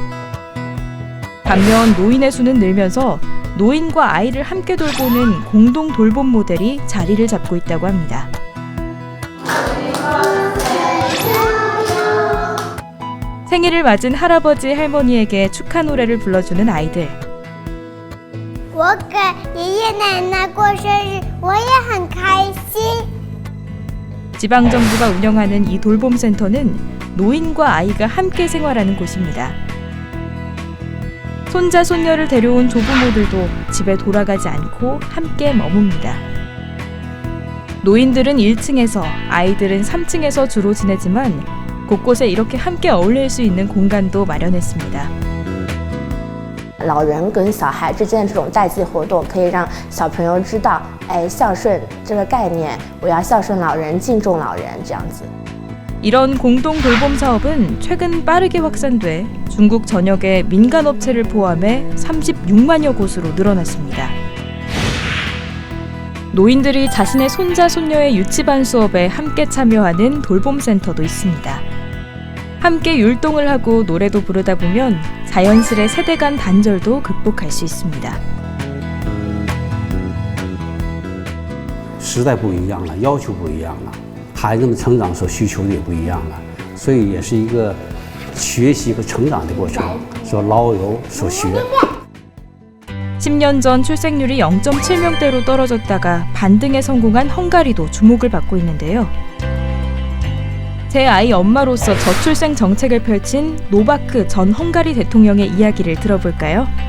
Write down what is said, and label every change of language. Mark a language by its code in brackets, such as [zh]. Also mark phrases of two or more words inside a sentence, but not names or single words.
[ko] 반면 노인의 수는 늘면서 노인과 아이를 함께 돌보는 공동 돌봄 모델이 자리를 잡고 있다고 합니다. 생일을 맞은 할아버지 할머니에게 축하 노래를 불러주는 아이들. [zh] 我给爷爷奶奶过生日，我也很开心。 [ko] 지방정부가 운영하는 이 돌봄센터는 노인과 아이가 함께 생활하는 곳입니다. 손자, 손녀를 데려온 조부모들도 집에 돌아가지 않고 함께 머뭅니다. 노인들은 1층에서, 아이들은 3층에서 주로 지내지만 곳곳에 이렇게 함께 어울릴 수 있는 공간도 마련했습니다. [zh] 老人跟小孩之间的这种代际活动，可以让小朋友知道，孝顺这个概念，我要孝顺老人，敬重老人，这样子。 [ko] 이런 공동 돌봄 사업은 최근 빠르게 확산돼 중국 전역의 민간 업체를 포함해 36만여 곳으로 늘어났습니다. 노인들이 자신의 손자, 손녀의 유치반 수업에 함께 참여하는 돌봄센터도 있습니다. 함께 율동을 하고 노래도 부르다 보면 자연스레 세대 간 단절도 극복할 수 있습니다. [zh] 时代不一样了，要求不一样了，孩子们成长所需求的也不一样了，所以也是一个学习和成长的过程，说老有所学。 [ko] 10년 전 출생률이 0.7명대로 떨어졌다가 반등에 성공한 헝가리도 주목을 받고 있는데요. 제 아이 엄마로서 저출생 정책을 펼친 노바크 전 헝가리 대통령의 이야기를 들어볼까요?